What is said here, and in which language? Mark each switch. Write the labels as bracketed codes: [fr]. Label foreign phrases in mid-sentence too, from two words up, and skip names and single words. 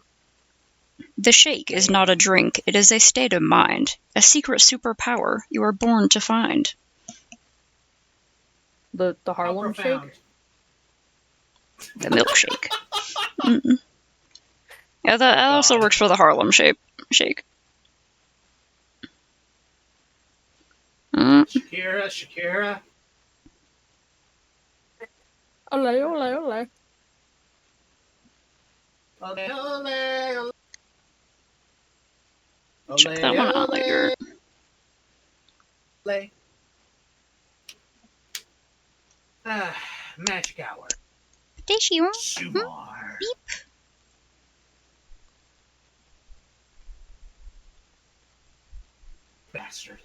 [en] The shake is not a drink, it is a state of mind. A secret superpower you are born to find. The Harlem Shake? The milkshake. Mm-mm. Yeah, that also works for the Harlem Shake. Shakira. [es] Ole, ole, ole. Ole, ole, ole. [en] Check that one out later. Magic Hour. This you. Sumar. Beep. Bastard.